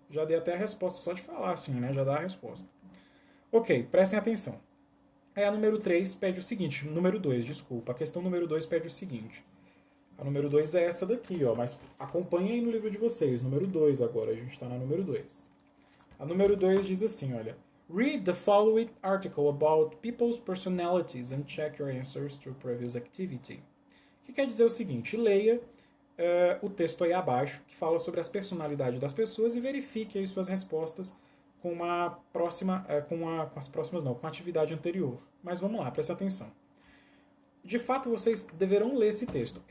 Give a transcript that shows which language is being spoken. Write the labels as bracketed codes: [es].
[pt] Já dei até a resposta só de falar assim, né? Já dá a resposta. Ok, prestem atenção. Aí a número 3 pede o seguinte, número 2, desculpa. A questão número 2 pede o seguinte. A número 2 é essa daqui, ó, mas acompanhem aí no livro de vocês. Número 2 agora, a gente está na número 2. A número 2 diz assim, olha. [en] Read the following article about people's personalities and check your answers to previous activity. [pt] Que quer dizer o seguinte, leia o texto aí abaixo, que fala sobre as personalidades das pessoas e verifique aí suas respostas com a próxima, com a atividade anterior. Mas vamos lá, preste atenção. De fato, vocês deverão ler esse texto.